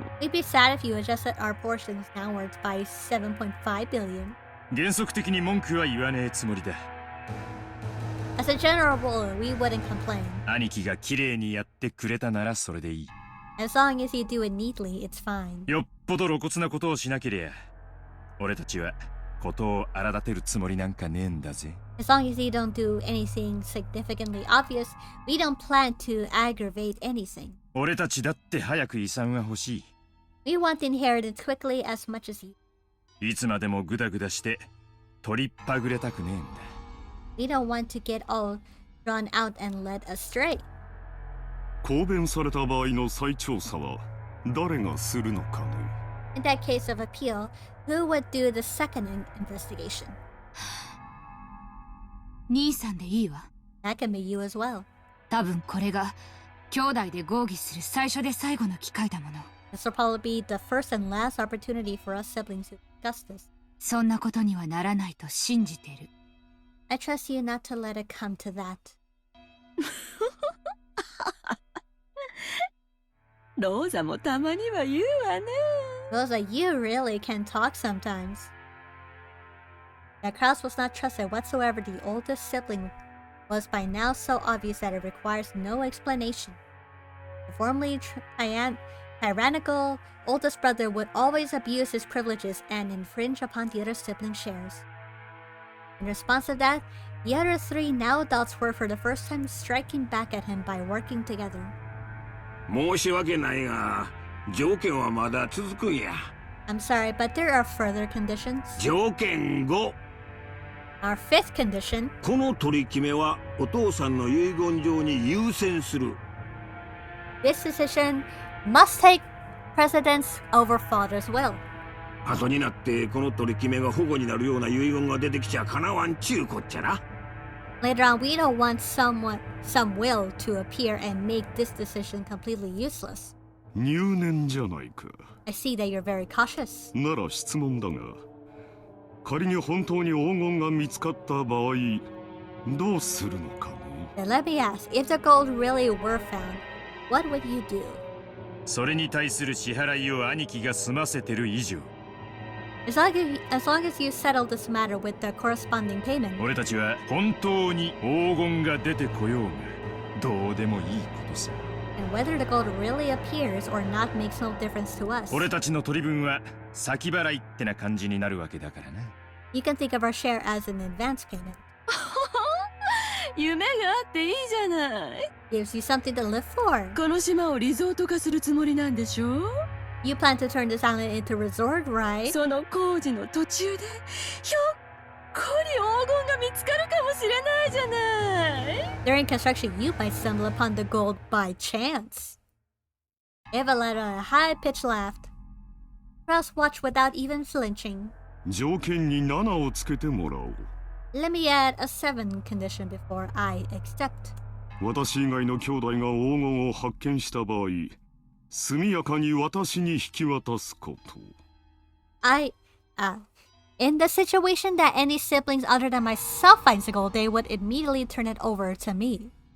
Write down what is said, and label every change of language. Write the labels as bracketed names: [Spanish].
[English] We'd be sad if you adjusted our portions downwards by 7.5 billion. [Japanese] 原則的に文句は言わねえつもりだ。 [English] As a general rule, we wouldn't complain. [Japanese] 兄貴が綺麗にやってくれたならそれでいい。 [English] As long as you do it neatly, it's fine. [Japanese] よっぽど露骨なことをしなけりゃ、俺たちはことを荒立てるつもりなんかねえんだぜ。 [English] As long as you don't do anything significantly obvious, we don't plan to aggravate anything. [Japanese] 俺たちだって早く遺産は欲しい。 [English] We want the inheritance quickly as much as you. [Japanese] いつまでもグダグダして取りっぱぐれたくねえんだ。 [English] We don't want to get all drawn out and led astray. [Japanese] 公弁された場合の再調査は誰がするのかね。 [English] In that case of appeal, who would do the second investigation? [Japanese] 兄さんでいいわ。 [English] That can be you as well. [Japanese] 多分これが兄弟で合議する最初で最後の機会だもの。 [English] This will probably be the first and last opportunity for us siblings to discuss this. [Japanese] そんなことにはならないと信じてる。 [English] I trust you not to let it come to that. [Japanese] ローザもたまには言うわね。 [English] Rosa, you really can talk sometimes. That Kraus was not trusted whatsoever. The oldest sibling was by now so obvious that it requires no explanation. The formerly tyrannical oldest brother would always abuse his privileges and infringe upon the other sibling's shares. In response to that, the other three now adults were for the first time striking back at him by working together. [Japanese] 申し訳ないが条件はまだ続くんや。 [English] I'm sorry, but there are further conditions. [Japanese] 条件5、 [English] Our fifth condition, [Japanese] この取り決めはお父さんの遺言状に優先する。 [English] this decision must take precedence over father's will. [Japanese] 後になってこの取り決めが保護になるような遺言が出てきちゃかなわんちゅうこっちゃな。 [English] Later on, we don't want some will to appear and make this decision completely useless. [Japanese] 入念じゃないか。 [English] I see that you're very cautious. [Japanese] なら質問だが、仮に本当に黄金が見つかった場合、どうするのかね。 [English] Then let me ask, if the gold really were found, what would you do? [Japanese] それに対する支払いを兄貴が済ませてる以上、 [English] As long as you settle this matter with the corresponding payment, [Japanese] 俺たちは本当に黄金が出てこようがどうでもいいことさ。 [English] and whether the gold really appears or not makes no difference to us. [Japanese] 俺たちの取り分は先払いってな感じになるわけだからな。 [English] You can think of our share as an advance payment. [Japanese] 夢があっていいじゃない。 [English] Gives you something to live for. [Japanese] この島をリゾート化するつもりなんでしょ。 [English] You plan to turn this island into a resort, right? [Japanese] その工事の途中でひょっこり黄金が見つかるかもしれないじゃない。 [English] During construction, you might stumble upon the gold by chance. Eva let out a high-pitched laugh. Kraus watched without even flinching. [Japanese] 条件に7をつけてもらおう。 [English] Let me add a 7th condition before I accept. [Japanese] 私以外の兄弟が黄金を発見した場合、速やかに私に引き渡すこと。 [English] In the situation that any siblings other than myself finds the gold, they would immediately turn it over to me.